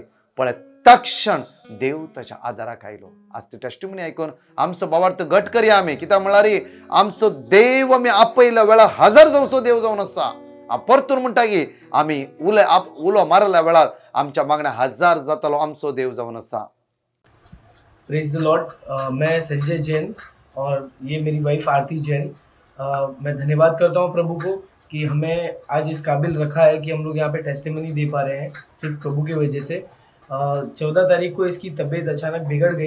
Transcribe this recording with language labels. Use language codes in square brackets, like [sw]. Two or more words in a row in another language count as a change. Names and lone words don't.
[kok] पळय तक्षण देव ताच्या आदाराक आयलो. आज ती टेस्टिमनी आयकून आमचो भावार्थ घट करया आमी. कित्याक म्हळ्यार आमचो देव आमी आपयल्या वेळार हजार जावचो देव जावन आसा. परतून म्हणटा की आमी उलो मारल्या वेळार आमच्या मागण्या हजार जातलो आमचो देव जावन आसा. [en] Praise the Lord. [hi] मैं संजय जैन और ये मेरी वाइफ आरती जैन. मैं धन्यवाद करता हूँ प्रभु को कि हमें आज इस काबिल रखा है कि हम लोग यहाँ पे टेस्टिमनी दे पा रहे हैं सिर्फ प्रभु की वजह से. 14 तारीख को इसकी तबीयत अचानक बिगड़ गई.